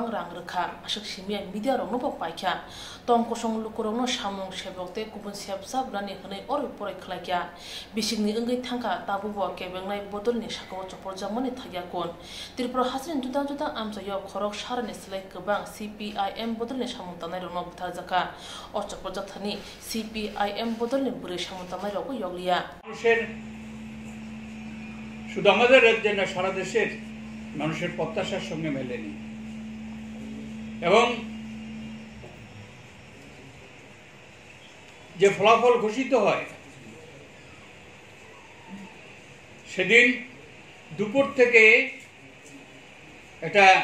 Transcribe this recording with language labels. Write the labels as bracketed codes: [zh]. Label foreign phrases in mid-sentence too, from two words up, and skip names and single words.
[trp] rang rekha ashak simia media rong no paikha tongkosong lukurong no samung sebokte kubun sebsab rani hne or pore khlaikya bisingni engai thangka tabubo kebengnai bodolni sakao chopor jamoni thagya kon Tripura hasrin juda amsayo khorok sarani slai gobang CPIM bodolni samung tanai rong no butharjaka or chopor jathani CPIM bodolni bure samung tanai rong yogliya [bn] শুধু আমাদের রাজ্যে না সারা দেশের মানুষের প্রত্যাশার সঙ্গে মেলেনি এবং যে ফলাফল ঘোষিত হয় সেদিন দুপুর থেকে এটা